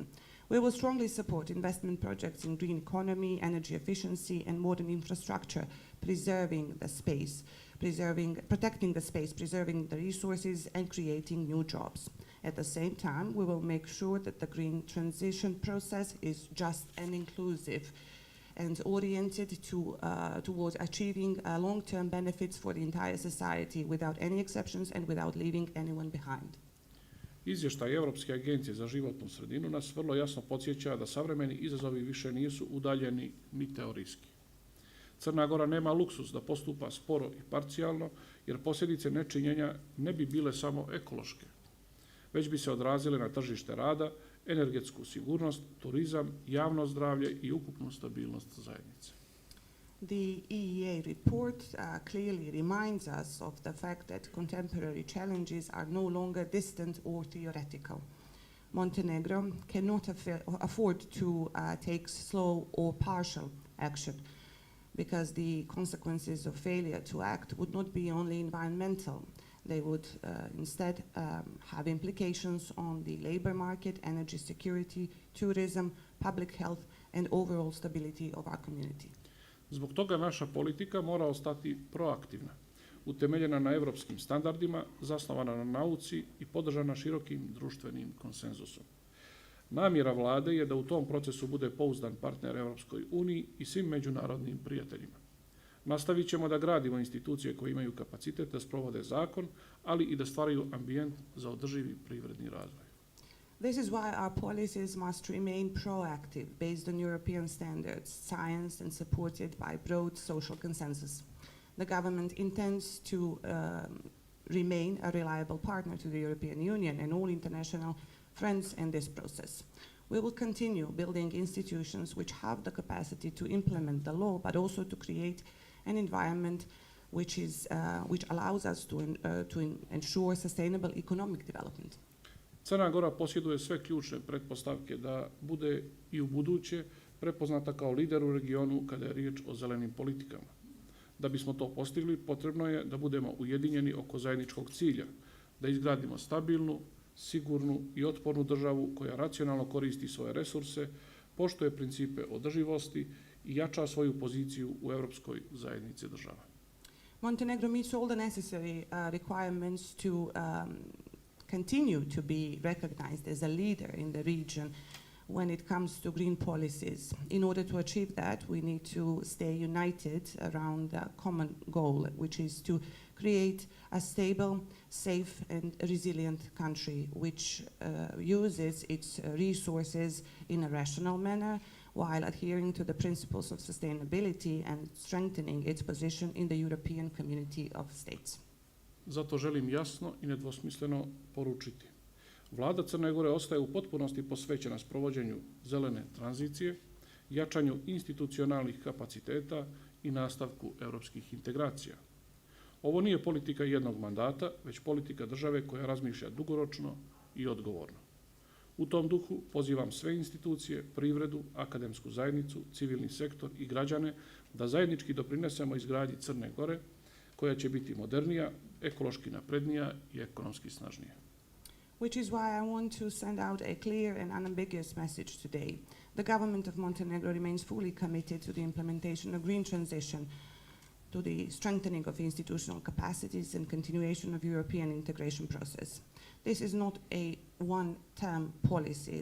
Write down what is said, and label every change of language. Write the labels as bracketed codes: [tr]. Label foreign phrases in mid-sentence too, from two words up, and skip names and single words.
[en] We will strongly support investment projects in green economy, energy efficiency, and modern infrastructure, protecting the space, preserving the resources, and creating new jobs. At the same time, we will make sure that the green transition process is just and inclusive and oriented towards achieving long-term benefits for the entire society without any exceptions and without leaving anyone behind. [sr] Izvještaj Europske agencije za životnu sredinu nas vrlo jasno podsjeća da savremeni izazovi više nisu udaljeni ni teorijski. Crna Gora nema luksuz da postupa sporo i parcijalno, jer posljedice nečinjenja ne bi bile samo ekološke, već bi se odrazile na tržište rada, energetsku sigurnost, turizam, javno zdravlje i ukupnu stabilnost zajednice. [en] The EEA report clearly reminds us of the fact that contemporary challenges are no longer distant or theoretical. Montenegro cannot afford to take slow or partial action, because the consequences of failure to act would not be only environmental. They would instead have implications on the labor market, energy security, tourism, public health, and overall stability of our community. [sr] Zbog toga naša politika mora ostati proaktivna, utemeljena na evropskim standardima, zasnovana na nauci i podržana širokim društvenim konsenzusom. Namjera vlade je da u tom procesu bude pouzdan partner Europskoj uniji i svim međunarodnim prijateljima. Nastavit ćemo da gradimo institucije koje imaju kapacitet da sprovode zakon, ali i da stvaraju ambijent za održivi privredni razvoj. [en] This is why our policies must remain proactive, based on European standards, science, and supported by broad social consensus. The government intends to remain a reliable partner to the European Union and all international friends in this process. We will continue building institutions which have the capacity to implement the law, but also to create an environment which allows us to ensure sustainable economic development. [sr] Crna Gora posjeduje sve ključne pretpostavke da bude i u buduće prepoznata kao lider u regionu kada je riječ o zelenim politikama. Da bismo to postigli, potrebno je da budemo ujedinjeni oko zajedničkog cilja, da izgradimo stabilnu, sigurnu i otpornu državu koja racionalno koristi svoje resurse, poštuje principe održivosti i jača svoju poziciju u Europskoj zajednici država. [en] Montenegro meets all the necessary requirements to continue to be recognized as a leader in the region when it comes to green policies. In order to achieve that, we need to stay united around a common goal, which is to create a stable, safe, and resilient country which uses its resources in a rational manner while adhering to the principles of sustainability and strengthening its position in the European community of states. [sr] Zato želim jasno i nedvosmisleno poručiti. Vlada Crne Gore ostaje u potpunosti posvećena sprovođenju zelene tranzicije, jačanju institucionalnih kapaciteta i nastavku europskih integracija. Ovo nije politika jednog mandata, već politika države koja razmišlja dugoročno i odgovorno. U tom duhu pozivam sve institucije, privredu, akademsku zajednicu, civilni sektor i građane da zajednički doprinesemo izgradnji Crne Gore, koja će biti modernija, ekološki naprednija i ekonomski snažnija. [en] Which is why I want to send out a clear and unambiguous message today. The government of Montenegro remains fully committed to the implementation of green transition, to the strengthening of institutional capacities and continuation of European integration process. This is not a one-term policy.